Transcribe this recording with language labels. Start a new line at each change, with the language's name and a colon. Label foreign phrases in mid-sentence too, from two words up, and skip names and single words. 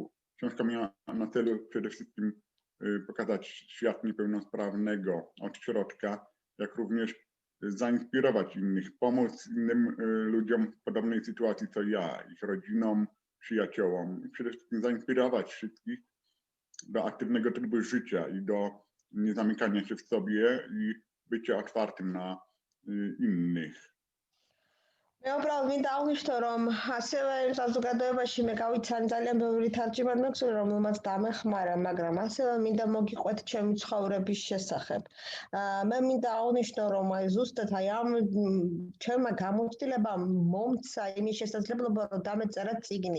Polish: Książka miała na celu przede wszystkim pokazać świat niepełnosprawnego od środka, jak również zainspirować innych, pomóc innym ludziom w podobnej sytuacji co ja, ich rodzinom, przyjaciołom i przede wszystkim zainspirować wszystkich do aktywnego trybu życia i do niezamykania się w sobie i bycia otwartym na innych.
Georgian: მე უბრალოდ მინდა აღნიშნო, რომ ასევე საზოგადოებაში მე გავიცანი ძალიან ბევრი თარჯიმანი მაქვს, რომელმაც დამეხმარა, მაგრამ ასევე მინდა მოგიყვეთ ჩემი ცხოვრების შესახებ. მე მინდა აღნიშნო, რომ აი ზუსტად აი ამ ჩემმა გამოცდილებამ მომცა იმის შესაძლებლობა, რომ დამეწერა წიგნი.